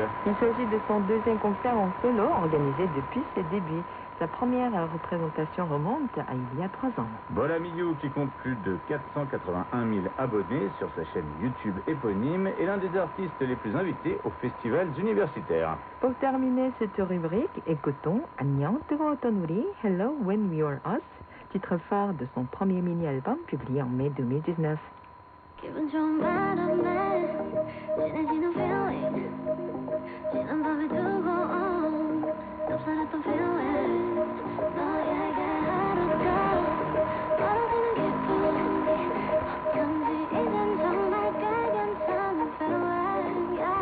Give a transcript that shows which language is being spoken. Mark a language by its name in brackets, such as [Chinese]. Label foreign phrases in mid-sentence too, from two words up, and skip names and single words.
[French] Il s'agit de son deuxième concert en solo organisé depuis ses débuts. Sa première représentation remonte à il y a 3 ans. Boramio, qui compte plus de 481 000 abonnés sur sa chaîne YouTube éponyme, est l'un des artistes les plus invités aux festivals universitaires. Pour terminer cette rubrique, écoutons 안녕 뜨거웠던 우리, Hello When We Were Us, titre phare de son premier mini-album publié en mai 2019. [Korean] 기분 좋은 바람에 진해지는 feeling 지난 밤에 두고 온 흡사했던 feeling 너에게 하루가 떨어지는 기분이 어쩐지 이젠 정말 꽤 괜찮은 feeling